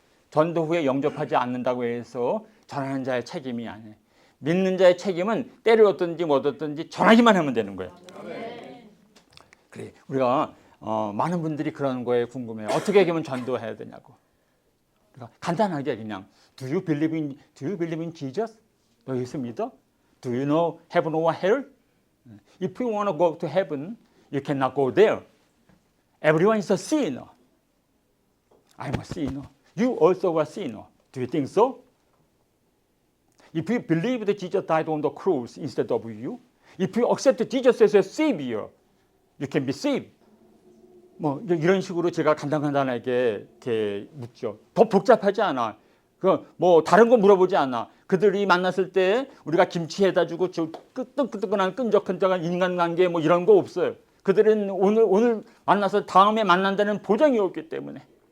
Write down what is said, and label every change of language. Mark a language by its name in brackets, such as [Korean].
[Korean] 전도 후에 영접하지 않는다고 해서 전하는 자의 책임이 아니에요. 믿는 자의 책임은 때를 얻든지 못 얻든지 전하기만 하면 되는 거예요. 그래, 우리가 많은 분들이 그런 거에 궁금해요. 어떻게 하면 전도해야 되냐고. 그러니까 간단하게 그냥 [English] Do you believe in Jesus? [Korean] 너 예수 믿어? [English] Do you know heaven or hell? If you want to go to heaven, you cannot go there. Everyone is a sinner. I'm a sinner. You also are a sinner. Do you think so? If you believe that Jesus died on the cross instead of you, if you accept Jesus as a savior, you can be saved. [Korean] 뭐 이런 식으로 제가 간단하게 이렇게 묻죠. 더 복잡하지 않아. 뭐 다른 거 물어보지 않아. 그들이 만났을 때 우리가 김치 해다 주고 뜨끈뜨끈한 끈적끈적한 인간관계 뭐 이런 거 없어요. 그들은 오늘 만나서 다음에 만난다는 보장이 없기 때문에.